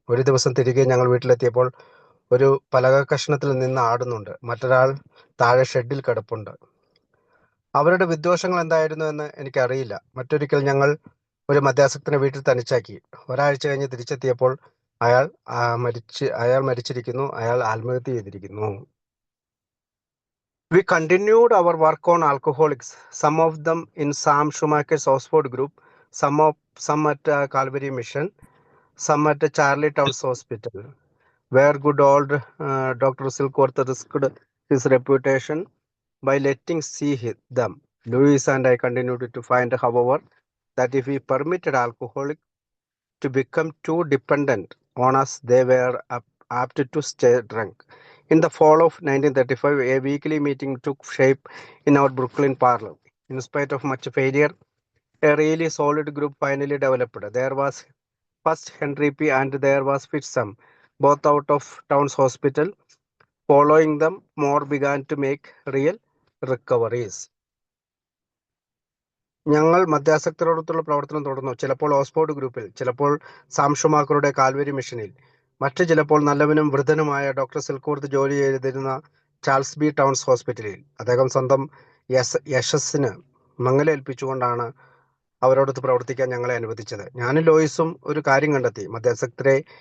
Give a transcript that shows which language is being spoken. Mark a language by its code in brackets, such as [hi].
[ml] ഒരു ദിവസം തിരികെ ഞങ്ങൾ വീട്ടിലെത്തിയപ്പോൾ ഒരു പലക കഷ്ണത്തിൽ നിന്ന് ആടുന്നുണ്ട്, മറ്റൊരാൾ താഴെ ഷെഡിൽ കിടപ്പുണ്ട്. അവരുടെ വിദ്വേഷങ്ങൾ എന്തായിരുന്നു എന്ന് എനിക്കറിയില്ല. മറ്റൊരിക്കൽ ഞങ്ങൾ ഒരു മദ്യാസക്തനെ വീട്ടിൽ തനിച്ചാക്കി. ഒരാഴ്ച കഴിഞ്ഞ് തിരിച്ചെത്തിയപ്പോൾ അയാൾ മരിച്ചിരിക്കുന്നു. അയാൾ ആത്മഹത്യ ചെയ്തിരിക്കുന്നു. [en] We continued our work on alcoholics, some of them in Sam Schumacher's Oxford group, some at Calvary Mission, some at Charlie Towns Hospital, where good old Dr. Silkworth risked his reputation by letting see them. Louis and I continued to find, however, that if we permitted alcoholics to become too dependent on us, they were apt to stay drunk. In the fall of 1935, a weekly meeting took shape in our Brooklyn parlor. In spite of much failure, a really solid group finally developed. There was first Henry P. and there was Fitzham, both out of Towns Hospital. Following them, more began to make real recoveries. [ml] ഞങ്ങൾ മദ്യാസക്തരോടൊത്തുള്ള പ്രവർത്തനം തുടർന്നു. ചിലപ്പോൾ Oxford ഗ്രൂപ്പിൽ, ചിലപ്പോൾ Sam ഷുമാക്കറുടെ Calvary മിഷനിൽ, മറ്റു ചിലപ്പോൾ നല്ലവനും വൃദ്ധനുമായ ഡോക്ടർ സിൽക്വർത്ത് ജോലി ചെയ്തിരുന്ന ചാൾസ് ബി ടൗൺസ് ഹോസ്പിറ്റലിൽ. അദ്ദേഹം സ്വന്തം യശസ്സിന് മങ്ങലേൽപ്പിച്ചുകൊണ്ടാണ് അവരോടൊത്ത് പ്രവർത്തിക്കാൻ ഞങ്ങളെ അനുവദിച്ചത്. ഞാനും ലോയിസും ഒരു കാര്യം കണ്ടെത്തി. മദ്യാസക്തരെ